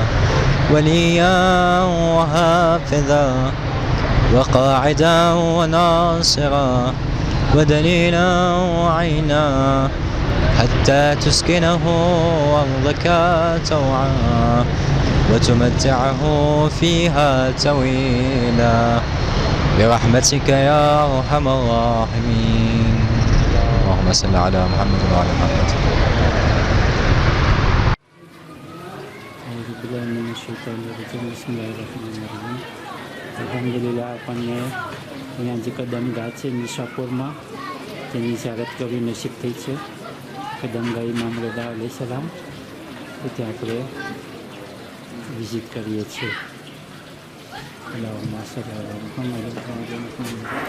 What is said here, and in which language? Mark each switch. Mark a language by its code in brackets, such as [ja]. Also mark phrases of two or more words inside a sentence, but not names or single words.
[ar] وليا وحافظا وقاعدا وناصرا ودليلا وعينا حتى تسكنه أرضك توعا وتمتعه فيها طويلا برحمتك يا أرحم الراحمين. اللهم صل على محمد وعلى محمد. الحمد لله, [gu] આપણને અહીંયા જે કદમગાહ છે નિશાપુરમાં તેની ઝિયારત કરવી નસીબ થઈ છે. કદમગાહ ઇમામ રઝા [ar] عليه السلام, [gu] તો ત્યાં આપણે વિઝિટ કરીએ છીએ. [ar] اللهم صل على محمد و على محمد.